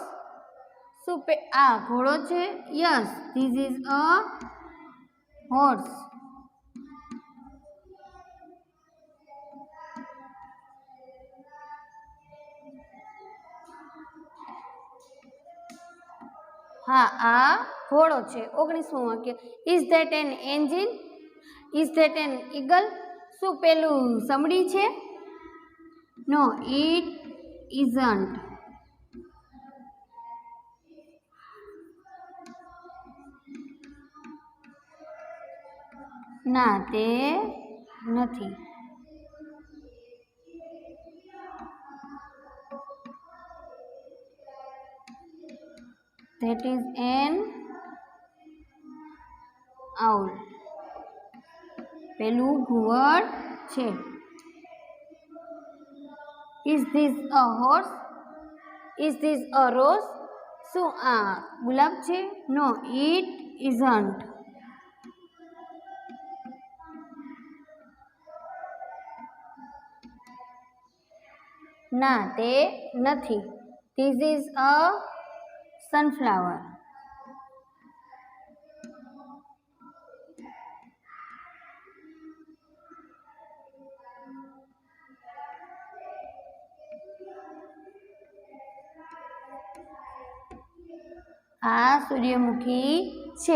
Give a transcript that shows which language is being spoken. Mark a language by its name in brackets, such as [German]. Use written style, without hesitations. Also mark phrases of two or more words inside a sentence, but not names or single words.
[Gujarati] શું આ ઘોડો છે? [English] Yes, this is a horse. [Gujarati] હા આ ઘોડો છે. 19મું વાક્ય [English] Is that an engine? Is that an eagle? [Gujarati] શું પેલું સમડી છે? [English] No, it isn't. [Gujarati] ના તે નથી. [English] That is an owl. [Gujarati] પેલું ઘુવડ છે. [English] Is this a horse? Is this a rose? [Gujarati] શું આ ગુલાબ છે? [English] No, it isn't. [Gujarati] ના તે નથી. [English] This is a sunflower. [Gujarati] આ સૂર્યમુખી છે.